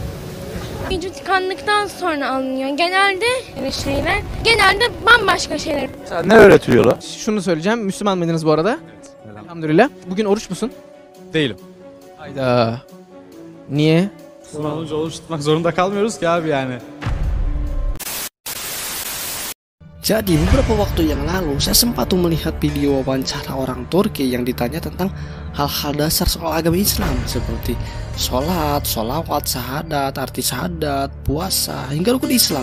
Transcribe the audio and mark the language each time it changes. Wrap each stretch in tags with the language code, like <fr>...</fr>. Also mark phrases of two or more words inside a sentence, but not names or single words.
<tr>Vücut yıkandıktan sonra alınıyor. Genelde bambaşka şeyler. Ne öğretiyorlar? Şunu söyleyeceğim. Müslüman mıydınız bu arada? Evet. Elhamdülillah. Bugün oruç musun? Değilim. Hayda. Niye? Müslüman olunca oruç tutmak zorunda kalmıyoruz ki abi yani.</tr> <id>Jadi beberapa waktu yang lalu saya sempat melihat video wawancara orang Turki yang ditanya tentang hal-hal dasar soal agama Islam seperti sholat, sholawat, syahadat, arti syahadat, puasa, hingga rukun Islam.</id>